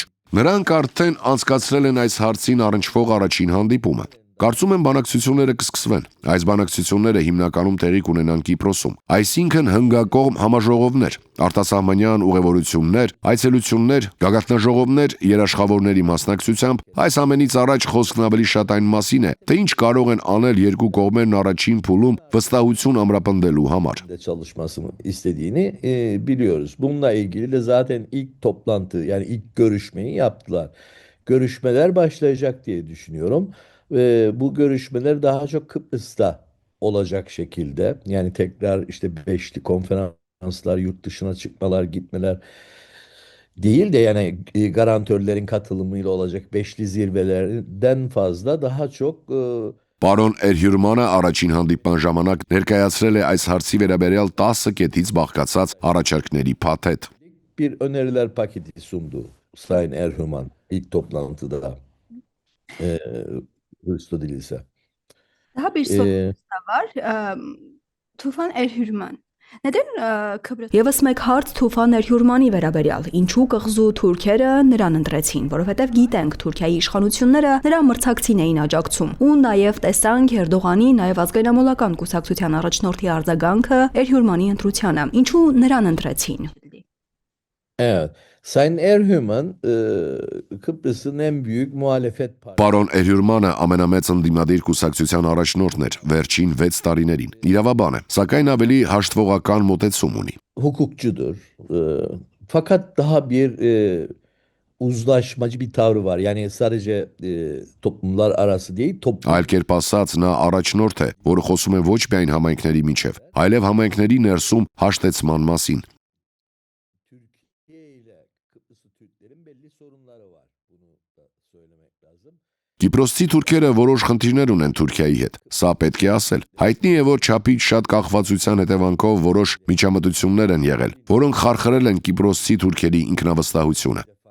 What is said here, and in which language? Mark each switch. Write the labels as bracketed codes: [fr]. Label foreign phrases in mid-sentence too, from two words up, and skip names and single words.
[hy] Նրանք արդեն անցկացրել են այս հարցին առնչվող առաջին հանդիպումը։ Կարծում եմ բանակցությունները կսկսվեն։ Այս բանակցությունները հիմնականում տեղի կունենան Կիպրոսում, այսինքն հնգակողմ համաժողովներ, արտասահմանյան ուղևորություններ, այցելություններ, գագաթնաժողովներ, երաշխավորների մասնակցությամբ։ Այս ամենից առաջ խոսքն ավելի շատ այն մասին է, թե ինչ կարող են անել երկու կողմերն առաջին փուլում վստահություն ամրապնդելու համար։ [tr] Çalışmasını istediğini biliyoruz. Bununla ilgili de zaten ilk toplantı yani ilk görüşmeyi yaptılar. Görüşmeler başlayacak diye düşünüyorum. Bu görüşmeler daha çok Kıbrıs'ta olacak şekilde yani tekrar işte beşli konferanslar, yurt dışına çıkmalar, gitmeler değil de yani garantörlerin katılımıyla olacak beşli zirvelerden fazla daha çok [hy] Պարոն Էրհյուրմանը առաջին հանդիպման ժամանակ ներկայացրել է այս հարցի վերաբերյալ 10 կետից բաղկացած առաջարկների փաթեթ։ [tr] Bir öneriler paketi sundu Sayın Erhürman ilk toplantıda. Hristo Dilis'e. Daha bir soru da var. Tufan Erhürman. [hy] Եվս մեկ հարց Թուֆա ներհյուրմանի վերաբերյալ, ինչու կղզու թուրքերը նրան ընտրեցին, որովհետև գիտենք Թուրքիայի իշխանությունները նրա մրցակցին էին աջակցում, ու նաև տեսանք Էրդողանի, նաև ազգայնամոլական կուսակցության առաջնորդի արձագանքը Էրհյուրմանի ընտրությանը, ինչու նրան ընտրեցին։ [tr] Evet. Sayın Erhüman Kıbrıs'ın en büyük muhalefet partisi. [hy] Պարոն Էրհյուրմանը ամենամեծ ընդդիմադիր կուսակցության առաջնորդն էր վերջին 6 տարիներին։ Իրավաբան է, սակայն ավելի հաշտվողական մոտեցում ունի։ [tr] Hukukçudur. Fakat daha bir uzlaşmacı bir tavrı var. Yani sadece toplumlar arası değil, [hy] Այլ կերպ ասած, նա առաջնորդ է, որը խոսում է ոչ միայն համայնքների միջև, այլև համայնքների ներսում հաշտեցման մասին։ Կիպրոսցի թուրքերը որոշ խնդիրներ ունեն Թուրքիայի հետ։ Սա պետք է ասել։ Հայտնի է, որ չափից շատ կախվածության հետևանքով որոշ միջամտություններ են եղել, որոնք խարխրել են կիպրոսցի թուրքերի ինքնավստահությունը։